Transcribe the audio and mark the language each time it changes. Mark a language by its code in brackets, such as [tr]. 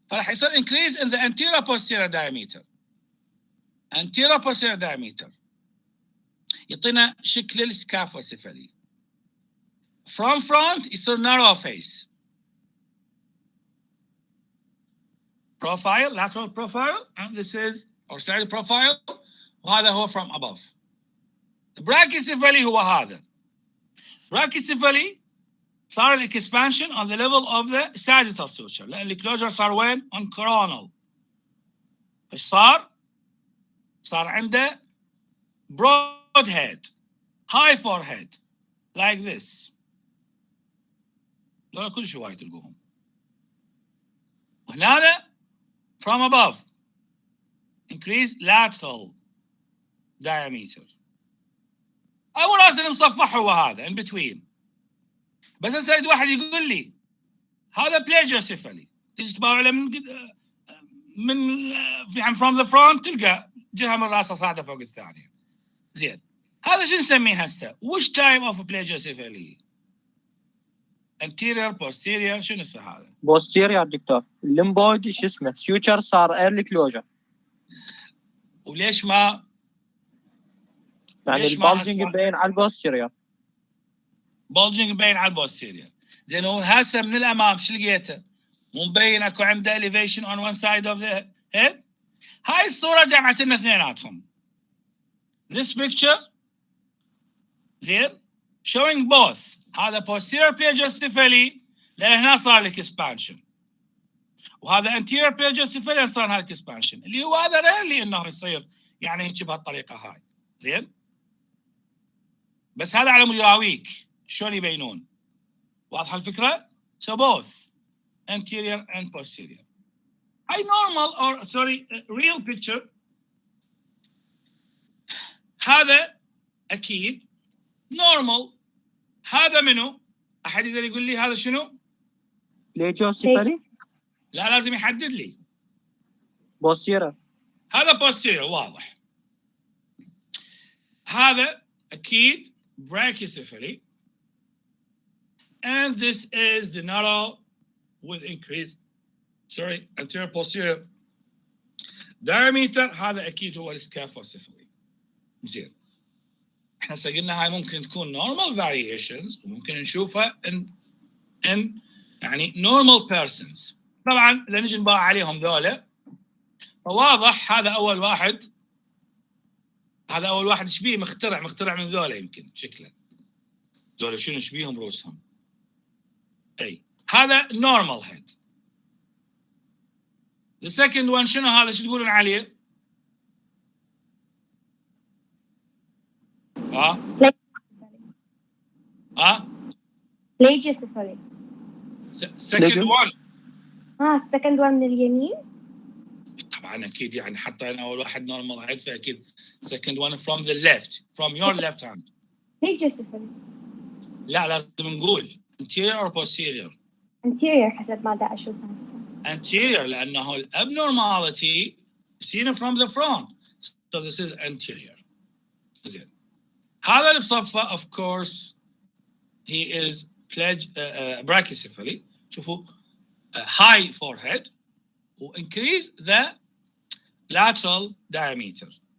[ar] فراح يصير [en] increase in the anterior posterior diameter. anterior posterior diameter [ar] يعطينا شكل السكافوسيفالي. [en] from front is a narrow face. Profile, lateral profile, and this is orthostatic profile. [ar] وهذا هو [en] from above. [ar] Brachycephaly هو هذا. [en] Brachycephaly [ar] صار [en] expansion on the level of the sagittal suture. [ar] لأن الكلوجر صار وين؟ [en] on coronal. [ar] ايش صار؟ صار عنده [en] broad head, high forehead, like this. [ar] دول كل شوي تلقوهم. وهنا [en] from above increase lateral diameter. [ar] أول راس المصفح هو هذا [en] in between. [ar] بس هسه يريد واحد يقول لي هذا plagioccephaly. تيجي تباوع له من يعني [en] from the front [ar] تلقى جهة من راسه صاعدة فوق الثانية. زين. هذا شو نسميه هسه؟ وش [en] type of [ar] plagioccephaly؟ anterior posterior شنو اسمه هذا؟ [en] posterior doctor. [ar] الليمبويد شو اسمه؟ suture صار [en] early closure. [ar] وليش ما يعني ليش ما البالجنج هسه- مبين على البوستيريور. bulging مبين على البوستيريور. زين هو هسه من الامام شو لقيته؟ مو مبين اكو عنده [en] elevation on one side of the head. [ar] هاي الصورة جمعت لنا اثنيناتهم. [en] This picture [ar] زين [en] showing both. [ar] هذا posterior plagioccephaly لهنا صار لك expansion. وهذا anterior plagioccephaly صار لك expansion اللي هو هذا rarely انه يصير يعني هيك بهالطريقة هاي. زين؟ بس هذا على مود يراويك شلون يبينون. واضحة الفكرة؟ [en] So both anterior and posterior. [ar] هاي [en] normal or sorry real picture. [ar] هذا أكيد normal. هذا منو؟ أحد يقدر يقول لي هذا شنو؟ [en] plagioccephaly [ar] لا لازم يحدد لي. [en] posterior. [ar] هذا posterior واضح. هذا أكيد brachycephaly. [en] And this is the narrow with increased anterior posterior diameter. [ar] هذا أكيد هو السكافوسيفالي. زين. احنا قلنا هاي ممكن تكون [en] normal variations [ar] وممكن نشوفها in يعني [en] normal persons. [ar] طبعا اذا نجي نباع عليهم ذولا فواضح هذا اول واحد. هذا اول واحد شبيه مخترع من ذولا يمكن شكله. ذولا شنو شبيهم رؤوسهم. اي هذا [en] normal head. The second one [ar] شنو هذا شو تقولون عليه؟ [en] plagioccephaly. second one second one [ar] من اليمين. طبعا اكيد يعني حطينا اول واحد normal head فاكيد [en] second one from the left from your left hand. plagioccephaly. [ar] لا لازم نقول [en] anterior or posterior. [ar] anterior حسب ما دا أشوف هسه. [en] anterior [ar] لأنه [en] abnormality seen from the front. So this is anterior. [ar] زين. هذا اللي بصفه [en] of course he is brachycephaly. [ar] شوفوا [en] high forehead و increase the lateral diameter.